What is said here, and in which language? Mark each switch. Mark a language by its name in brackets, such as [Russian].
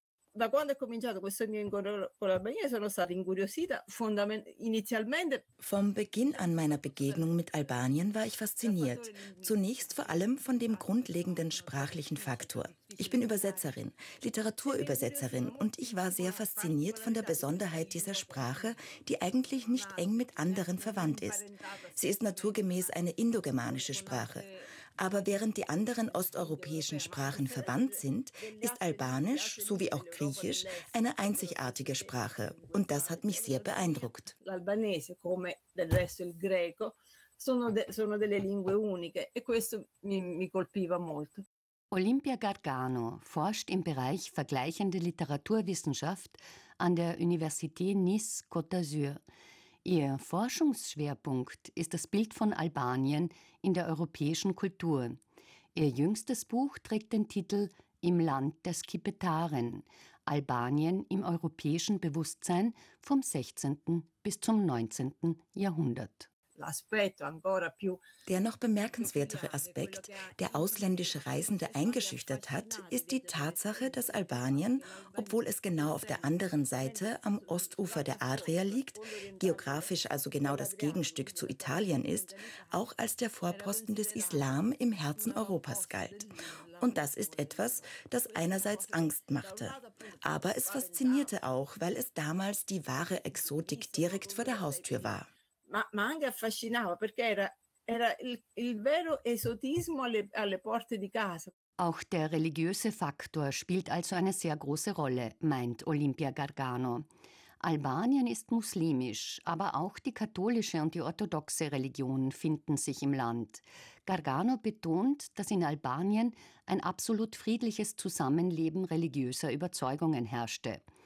[Italian] Da quando è cominciato questo mio incontro con l'Albania sono stata incuriosita inizialmente. [German] Vom Beginn an meiner Begegnung mit Albanien war ich fasziniert. Zunächst vor allem von dem grundlegenden sprachlichen Faktor. Ich bin Übersetzerin, Literaturübersetzerin und ich war sehr fasziniert von der Besonderheit dieser Sprache, die eigentlich nicht eng mit anderen verwandt ist. Sie ist naturgemäß eine indogermanische Sprache. Aber während die anderen osteuropäischen Sprachen verwandt sind, ist Albanisch, so wie auch Griechisch, eine einzigartige Sprache. Und das hat mich sehr beeindruckt. [Italian] L'albanese, come del resto il greco, sono delle lingue uniche. E questo mi colpiva molto. [German] Olimpia Gargano forscht im Bereich vergleichende Literaturwissenschaft an der Université Nice Côte d'Azur. Ihr Forschungsschwerpunkt ist das Bild von Albanien in der europäischen Kultur. Ihr jüngstes Buch trägt den Titel »Im Land der Skipetaren – Albanien im europäischen Bewusstsein vom 16. bis zum 19. Jahrhundert«. Der noch bemerkenswertere Aspekt, der ausländische Reisende eingeschüchtert hat, ist die Tatsache, dass Albanien, obwohl es genau auf der anderen Seite am Ostufer der Adria liegt, geografisch also genau das Gegenstück zu Italien ist, auch als der Vorposten des Islam im Herzen Europas galt. Und das ist etwas, das einerseits Angst machte. Aber es faszinierte auch, weil es damals die wahre Exotik direkt vor der Haustür war. [Italian] Ma anche affascinava perché era il vero esotismo alle porte di casa. [German] Auch der religiöse Faktor spielt also eine sehr große Rolle, meint Olimpia Gargano. Albanien ist muslimisch, aber auch die katholische und die orthodoxe Religion finden sich im Land. Gargano betont, dass in Albanien ein absolut friedliches Zusammenleben religiöser Überzeugungen herrschte.